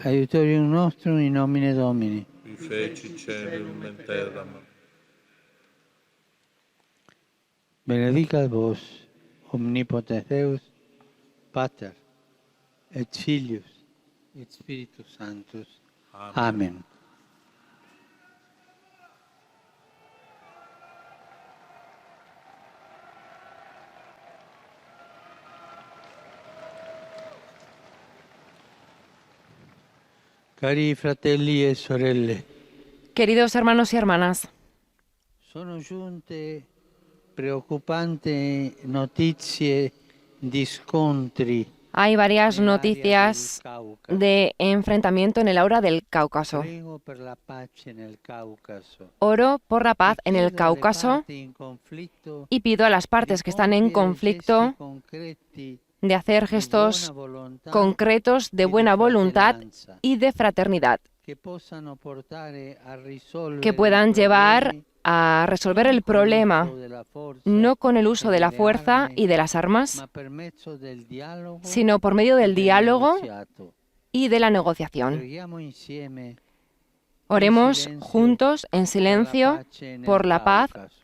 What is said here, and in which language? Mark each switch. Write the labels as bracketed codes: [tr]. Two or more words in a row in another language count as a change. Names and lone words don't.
[la] Aiutorium nostrum in nomine Domini. Qui feci caelum et terram. Benedicat vos, omnipotens Deus, Pater, et Filius, et Spiritus Sanctus. Amen. [it] Cari fratelli e sorelle, [es] Queridos hermanos y hermanas, [it] sono giunte preoccupanti notizie di scontri [es] hay varias [it] nell'area [es] noticias [it] del Caucaso. [es] de enfrentamiento en el aura del Cáucaso. [it] Prego per la pace nel Caucaso. [es] Oro por la paz en el [it] Chiedo alle [es] Cáucaso [it] parti in conflitto [es] y pido a las partes que están en [it] di compiere [es] conflicto [it] gesti concreti [es] de hacer [it] di [es] gestos [it] buona volontà [es] concretos de [it] e [es] buena [it] di [es] voluntad [it] fratellanza, [es] y de fraternidad, [it] che possano portare a risolvere [es] que [it] i [es] puedan llevar [it] problemi [es] a resolver el [it] non con [es] problema, [it] l'uso della forza [es] no con el [it] e [es] uso de la [it] delle [es] fuerza [it] armi, [es] y de las armas, [it] ma per mezzo del dialogo [es] sino por medio [it] e [es] del [it] del [es] diálogo [it] negoziato. [es] y de la negociación. [it] Preghiamo insieme [es] Oremos silencio juntos en [it] per la [es] silencio [it] pace nel [es] por la paz [it] Cáucaso.